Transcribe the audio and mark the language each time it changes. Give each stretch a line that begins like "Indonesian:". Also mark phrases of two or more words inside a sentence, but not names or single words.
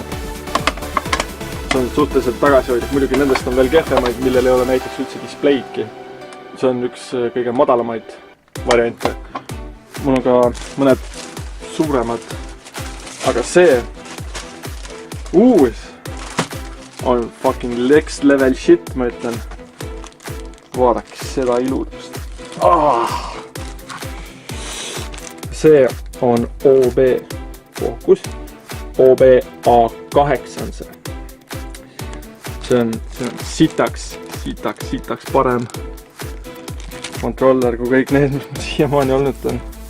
Estonian: See on suhteliselt tagasihoidlik, muidugi nendest on veel kehvemaid, millel ei ole näiteks üldse displeiki. See on üks kõige madalamaid variante. Mul on ka mõned suuremad, aga see uus on
English: fucking next level shit,
Estonian: ma ütlen. Vaadake seda iludust. See on OB Focus, OB A8 on see. See on sitaks parem kontroller kui kõik need, mis siiamaani olnud on.